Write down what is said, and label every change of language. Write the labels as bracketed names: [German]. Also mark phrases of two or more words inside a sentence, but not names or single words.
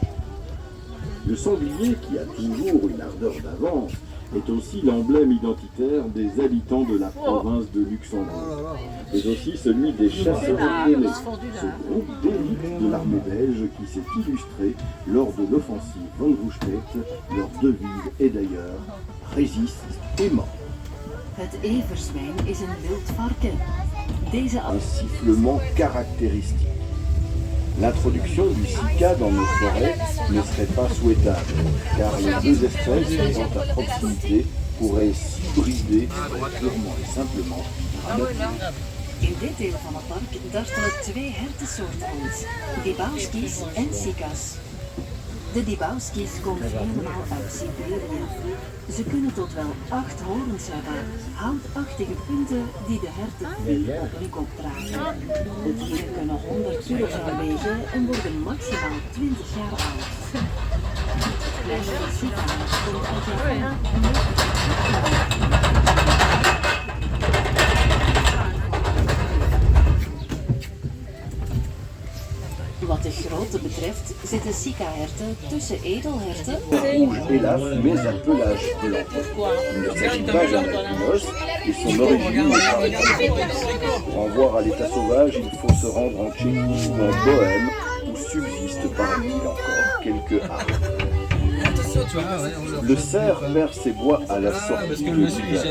[French] Le sanglier, qui a toujours une ardeur d'avance, est aussi l'emblème identitaire des habitants de la province de Luxembourg, mais aussi celui des chasseurs lyonnais, ce groupe d'élite de l'armée belge qui s'est illustré lors de l'offensive von Rundstedt. Leur devise est d'ailleurs « Résiste et mort ». [Dutch] Het everzwijn is een wild varken. Deze [French] Un sifflement caractéristique. L'introduction du cycade dans nos forêts ne serait pas souhaitable, car les deux espèces vivant à proximité pourraient s'hybrider purement et simplement à notre. [Dutch] In dit deel van het park dartelen twee hertensoorten rond, Dibauski's en Sika's. De Dibauski's komen helemaal uit Siberië. Ze kunnen tot wel 8 horens hebben, houtachtige punten die de herten niet op hun kop dragen. De dieren kunnen 100 kilogram wegen en worden maximaal 20 jaar oud. Kleine Sika komt uit Japan. Wat de grootte betreft zitten Sika-herten tussen edelherten. [French] Rouge hélas, mais à pelage blanc. Il ne s'agit pas d'un albinos et son origine n'est pas récente. Pour en voir à l'état sauvage, il faut se rendre en Tchéquie ou en Bohème, où subsistent paraît-il encore quelques arbres. Le cerf perd ses bois à la sortie de l'hiver.